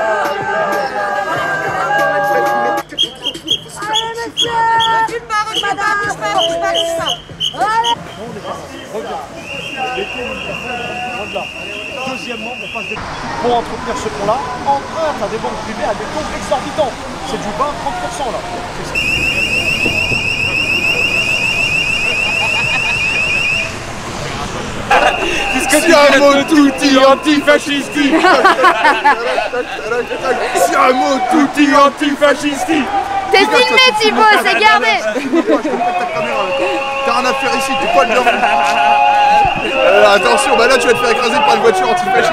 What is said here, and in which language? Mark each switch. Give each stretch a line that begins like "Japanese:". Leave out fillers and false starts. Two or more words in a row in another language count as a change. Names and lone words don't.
French: Deuxièmement, on passe des... Pour entretenir ce pont-là, emprunte à des banques privées à des taux exorbitants. C'est du 20-30% là.
Italian: Siamo tutti antifascisti! Siamo tutti antifascisti!
French: T'es filmé Thibaut, c'est gardé! T'as rien à faire ici, t'es pas de l'homme! Attention, bah là tu vas te faire écraser par une voiture antifasciste!